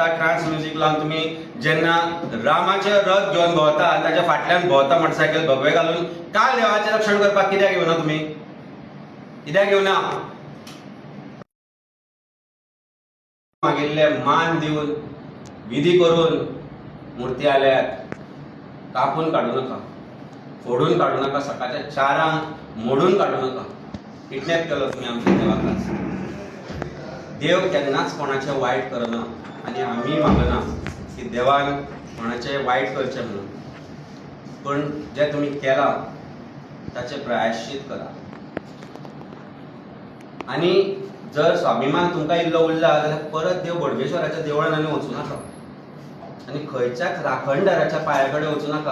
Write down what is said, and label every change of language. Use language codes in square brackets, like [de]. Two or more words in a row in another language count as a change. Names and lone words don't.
[en] trance music [kok] लावन तुम्ही जेन्ना रामाचे रथ घेवन भोंवता, ताच्या फाटल्यान भोंवता मोटरसायकल भगवे घालून. काल देवाचें रक्षण करपाक कित्याक येवना तुमी? कित्याक येवना? मागिल्ले मान दिवन विधी करून मुर्ती आल्यात. [mr] कापून काडू नका. फोडून काढू नका, सकाळच्या 4 मोडून काढू नका. किडनॅप केलं तुम्ही आमच्या देवाकाच. [kok] देव केन्नाच कोणाचे वाईट करना आणि आम्ही मागना की देवान कोणाचे वाईट करचे म्हणून. [mr] पण जे तुम्ही केला त्याचे प्रायश्चित करा. [kok] आणि जर स्वाभिमान तुमकां इल्लो उरला जाल्यार परत देव बोडगेश्वराच्या देवळान आनी वचूं नाका आनी खंयच्याच राखणदाराच्या पांया कडेन वचूं नाका.